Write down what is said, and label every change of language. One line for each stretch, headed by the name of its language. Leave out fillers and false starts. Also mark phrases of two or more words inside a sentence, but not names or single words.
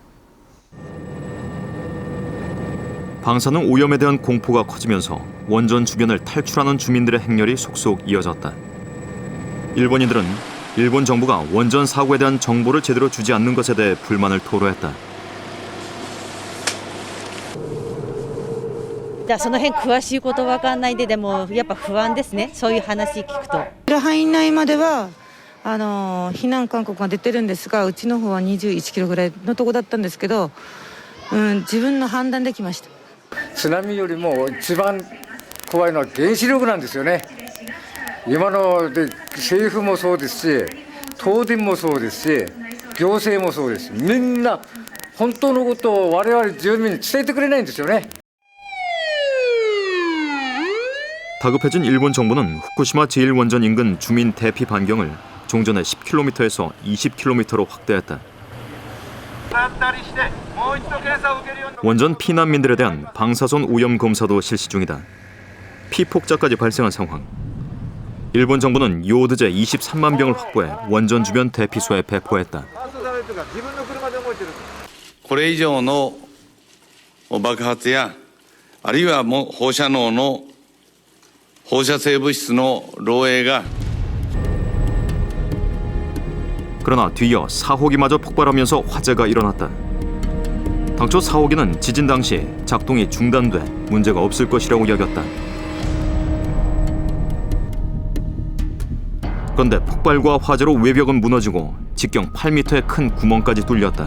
Korean: 방사능 오염에 대한 공포가 커지면서 원전 주변을 탈출하는 주민들의 행렬이 속속 이어졌다. 일본인들은 일본 정부가 원전 사고에 대한 정보를 제대로 주지 않는 것에 대해 불만을 토로했다.
Japanese: その辺詳しいことわかんないんで、でもやっぱ不安ですね。そういう話聞くと。範囲内までは避難勧告が出てるんですが、うちの方は21キロぐらいのとこだったんですけど、自分の判断できました。津波よりも一番怖いのは原子力なんですよね。今ので政府もそうですし、東電もそうですし、行政もそうです。みんな本当のことを我々住民に伝えてくれないんですよね。
Korean: 다급해진 일본 정부는 후쿠시마 제1원전 인근 주민 대피 반경을 종전의 10km에서 20km로 확대했다. 원전 피난민들에 대한 방사선 오염 검사도 실시 중이다. 피폭자까지 발생한 상황. 일본 정부는 요오드제 23만 병을 확보해 원전 주변 대피소에 배포했다.
Japanese: これ以上の爆発やあるいはもう放射能の放射性物質の漏洩が
Korean: 그러나 뒤이어 4호기마저 폭발하면서 화재가 일어났다. 당초 4호기는 지진 당시 작동이 중단돼 문제가 없을 것이라고 여겼다. 그런데 폭발과 화재로 외벽은 무너지고 직경 8m의 큰 구멍까지 뚫렸다.